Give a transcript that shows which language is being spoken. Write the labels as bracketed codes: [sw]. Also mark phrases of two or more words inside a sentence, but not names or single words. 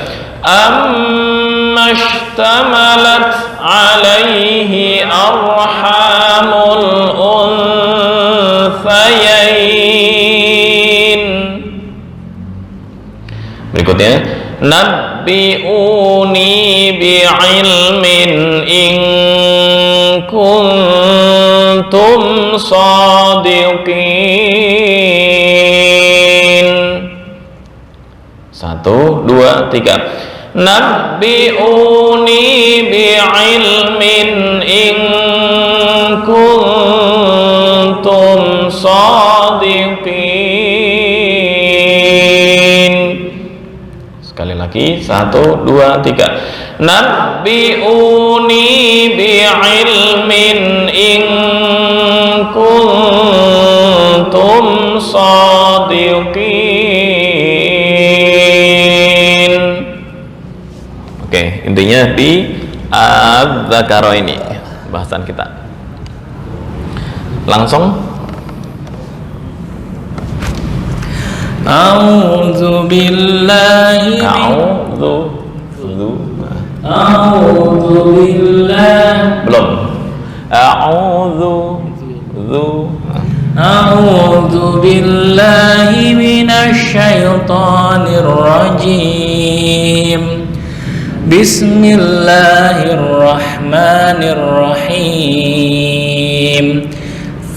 [ar] أما اشتملت عليه أرحام الأنثيين. Berikutnya, نبئوني بعلم إن كنتم صادقين. [id] 1, 2, 3. [ar] نبئوني بعلم إن كنتم صادقين. [id] Sekali lagi. 1, 2, 3. [ar] نبئوني بعلم إن كنتم صادقين. [id] Oke, intinya di adzakaraini bahasan kita. Langsung. [ar] أعوذ بالله [id] belum. [ar] أعوذ بالله من الشيطان الرجيم. بسم الله الرحمن الرحيم.